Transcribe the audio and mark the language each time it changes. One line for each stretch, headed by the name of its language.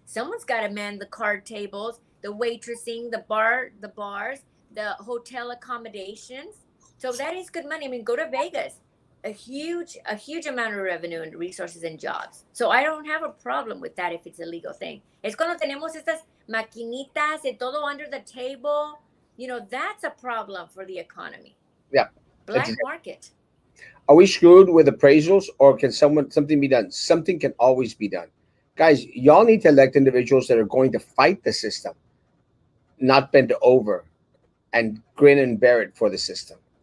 English: Someone's got to man the card tables, the waitressing, the bars, the hotel accommodations. So that is good money. I mean, go to Vegas. A huge amount of revenue and resources and jobs. So I don't have a problem with that if it's a legal thing.
Spanish: Es cuando tenemos estas maquinitas y todo
English: under the table. That's a problem for the economy. yeah. Black market. Are we screwed with appraisals, or can something be done? Something can always be done, guys. Y'all need to elect individuals that are going to fight the system, not bend over and grin and bear it for the system.